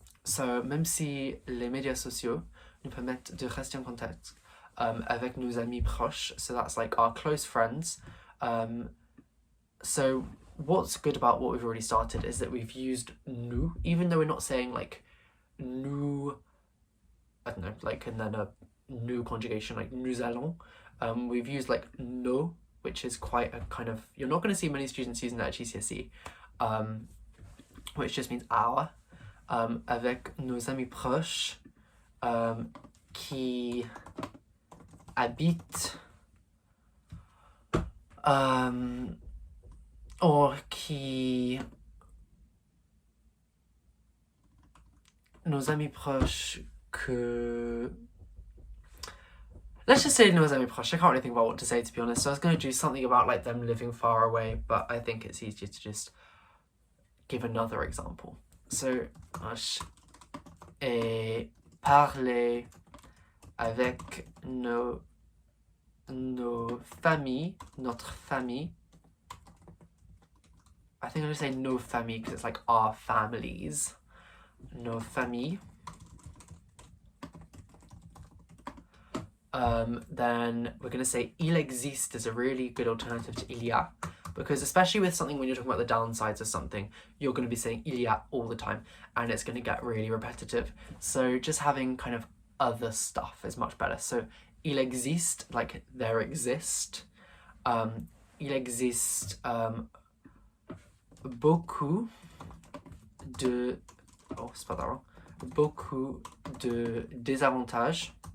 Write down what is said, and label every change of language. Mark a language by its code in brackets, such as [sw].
[fr] So, même si les médias sociaux nous permettent de rester en contact avec nos amis proches, [en] so that's like our close friends. So what's good about what we've already started is that we've used nous, even though we're not saying like nous, I don't know, like, and then a nous conjugation, like [fr] nous allons. [en] We've used like nos, which is quite a kind of, you're not going to see many students using that at GCSE, which just means our, [fr] avec nos amis proches qui habitent [en] or qui, [fr] nos amis proches que, [en] let's just say [fr] nos amis proches. [en] I can't really think about what to say, to be honest, so I was going to do something about like them living far away, but I think it's easier to just give another example. [fr] So, et parler avec nos familles, notre famille. [en] I think I'm going to say nos familles because it's like our families. [fr] Nos familles. [en] Then we're going to say il existe is a really good alternative to [fr] il y a, [en] because especially with something when you're talking about the downsides of something, you're going to be saying il y a all the time and it's going to get really repetitive. So just having kind of other stuff is much better. So il existe, like there exist. [fr] Il existe beaucoup de, oh c'est pas [en] that wrong, [fr] beaucoup de désavantages.